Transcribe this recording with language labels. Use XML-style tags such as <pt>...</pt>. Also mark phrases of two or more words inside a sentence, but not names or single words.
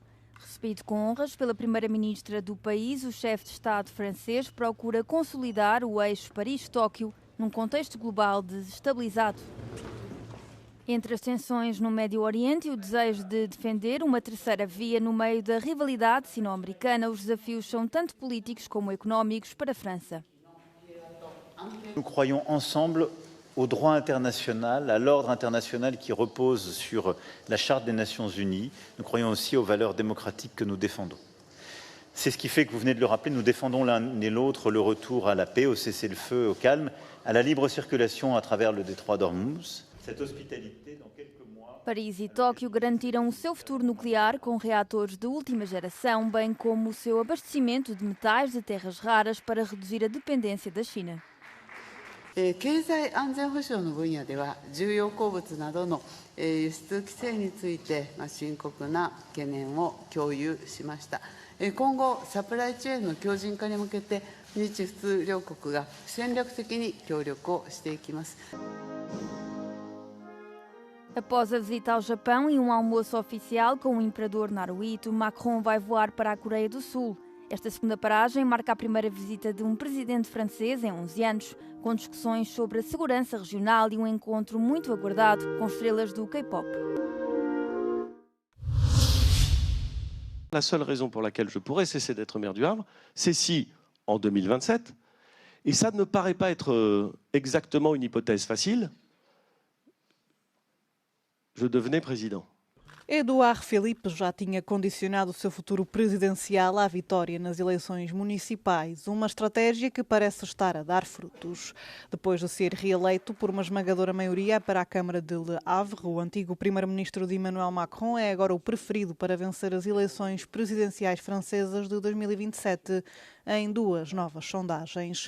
<pt>Recebido com honras pela primeira-ministra do país, o chefe de Estado francês procura consolidar o eixo Paris-Tóquio num contexto global desestabilizado. Entre as tensões no Médio Oriente e o desejo de defender uma terceira via no meio da rivalidade sino-americana, os desafios são tanto políticos como económicos para a França.</pt> <fr>Nous croyons ensemble au droit international, à l'ordre international qui repose sur la Charte des Nations Unies. Nous croyons aussi aux valeurs démocratiques que nous défendons. C'est ce qui fait que vous venez de le rappeler, nous défendons l'un et l'autre le retour à la paix, au cessez-le-feu, au calme, à la libre circulation à travers le détroit d'Ormuz. Cette hospitalité, dans quelques mois...</fr> <pt>Paris e Tóquio garantiram o seu futuro nuclear com reatores de última geração, bem como o seu abastecimento de metais de terras raras para reduzir a dependência da China.</pt> <ja>経済安全保障の分野では重要鉱物などの輸出規制について深刻な懸念を共有しました。今後サプライチェーンの強靭化に向けて日仏両国が戦略的に協力をしていきます。</ja> <pt>Após a visita ao Japão e um almoço oficial com o imperador Naruhito, Macron vai voar para a Coreia do Sul. Esta segunda paragem marca a primeira visita de um presidente francês em 11 anos, com discussões sobre a segurança regional e um encontro muito aguardado com estrelas do K-pop.</pt> <fr>La seule raison pour laquelle je pourrais cesser d'être maire du Havre, c'est si, en 2027, et ça ne me paraît pas être exactement une hypothèse facile, je devenais président.</fr> <pt>Édouard Philippe já tinha condicionado o seu futuro presidencial à vitória nas eleições municipais, uma estratégia que parece estar a dar frutos. Depois de ser reeleito por uma esmagadora maioria para a Câmara de Le Havre, o antigo primeiro-ministro de Emmanuel Macron é agora o preferido para vencer as eleições presidenciais francesas de 2027 em duas novas sondagens.</pt>